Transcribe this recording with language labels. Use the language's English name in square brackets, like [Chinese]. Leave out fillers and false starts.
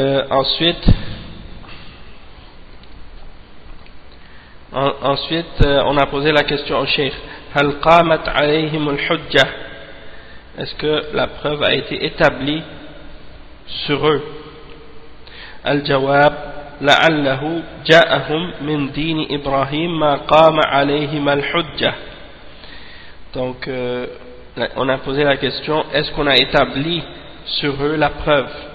[French] Ensuite on a posé la question au cheikh: هل قامت عليهم الحجة, est-ce que la preuve a été établie sur eux? [Arabic] الجواب: لعله جاءهم من دين إبراهيم ما قام عليهم الحجة. [French] Donc on a posé la question: est-ce qu'on a établi sur eux la preuve?